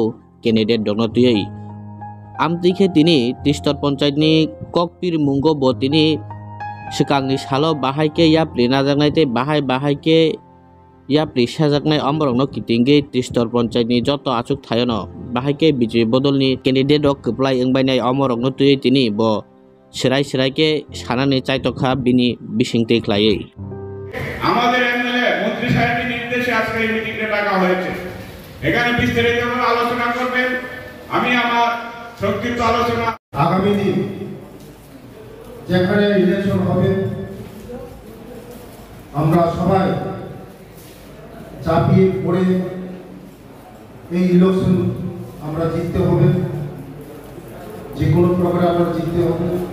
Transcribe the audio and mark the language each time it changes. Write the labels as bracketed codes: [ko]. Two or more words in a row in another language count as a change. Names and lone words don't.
[trp] कैंडिडेट दंग तुयै आमतिखे तिनि तिस्तर पंचायतनि ककपिर मुंग बतिनि सिगांनि सालो बाहायके याप्रि नाजानायते बाहायके याप्रि साजाकनाय अमरंनो कितिंगे तिस्तर पंचायतनि जत आचक थायन बाहायके बीजेपी बदलनि कैंडिडेट कप्लाय एंबायनाय अमरंनो तुयै तिनि ब सिराय सानानै चायतखा बिनि बिसिंते ख्लायै [bn] আমাদের এমএলএ মন্ত্রী সাহেবের নির্দেশে আজকে এই মিটিংটা ডাকা হয়েছে। এখানে বিস্তারিতভাবে আলোচনা করবেন। আমি আমার সংক্ষিপ্ত আলোচনা আগামী দিন যেখানে ইলেকশন হবে আমরা সবাই চাপিয়ে পড়ে এই ইলেকশন আমরা জিততে হবে, যে কোনো প্রকারে আমরা জিততে হবে।